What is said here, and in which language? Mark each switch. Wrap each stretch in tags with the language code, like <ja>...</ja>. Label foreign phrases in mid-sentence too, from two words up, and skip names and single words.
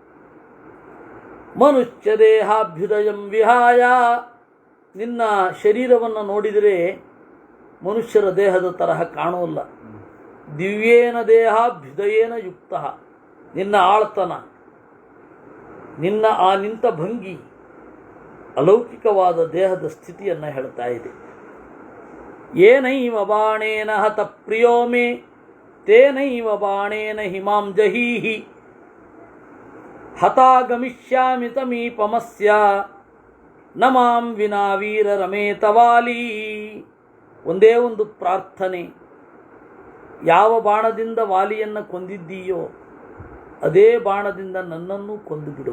<sa>ಮನುಷ್ಯ ದೇಹಾಭ್ಯುದಯಂ ವಿಹಾಯ,</sa> <kn>ನಿನ್ನ ಶರೀರವನ್ನು ನೋಡಿದರೆ ಮನುಷ್ಯರ ದೇಹದ ತರಹ ಕಾಣೋಲ್ಲ.</kn> <sa>ದಿವ್ಯೇನ ದೇಹಾಭ್ಯುದಯೇನ ಯುಕ್ತ,</sa> <kn>ನಿನ್ನ ಆಳ್ತನ, ನಿನ್ನ ಆ ನಿಂತ ಭಂಗಿ ಅಲೌಕಿಕವಾದ ದೇಹದ ಸ್ಥಿತಿಯನ್ನು ಹೇಳ್ತಾ ಇದೆ.</kn> <sa>ಏನೈವ ಬಾಣೇನ ಹತ ಪ್ರಿಯೋ ಮೇ ತೇನೈವ ಬಾಣೇನ ಹಿಮಾಂ ಜಹೀಹಿ ಹತಾಗಮಿಷ್ಯಾಮಿ ತಮೀಪಮಸ್ಯ ನಮಾಂ ವಿನಾ ವೀರ ರಮೇತ ವಾಲಿ.</sa> <kn>ಒಂದೇ ಒಂದು ಪ್ರಾರ್ಥನೆ, ಯಾವ ಬಾಣದಿಂದ ವಾಲಿಯನ್ನು ಕೊಂದಿದ್ದೀಯೋ ಅದೇ ಬಾಣದಿಂದ ನನ್ನನ್ನು ಕೊಂದು ಬಿಡು.</kn>